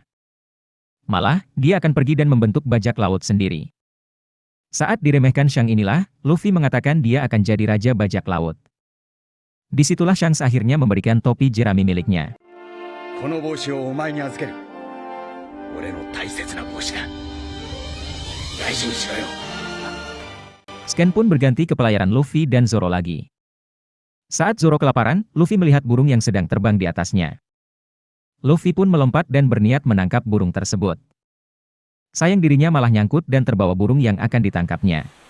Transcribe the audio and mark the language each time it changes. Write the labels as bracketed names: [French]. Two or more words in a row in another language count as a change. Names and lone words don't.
[Indonesian] Malah, dia akan pergi dan membentuk bajak laut sendiri. Saat diremehkan Shang inilah, Luffy mengatakan dia akan jadi raja bajak laut. Disitulah Shanks akhirnya memberikan topi jerami miliknya. [Japanese] 俺の大切な帽子だ。大事にしろよ。 [Indonesian] Scan pun berganti ke pelayaran Luffy dan Zoro lagi. Saat Zoro kelaparan, Luffy melihat burung yang sedang terbang di atasnya. Luffy pun melompat dan berniat menangkap burung tersebut. Sayang dirinya malah nyangkut dan terbawa burung yang akan ditangkapnya.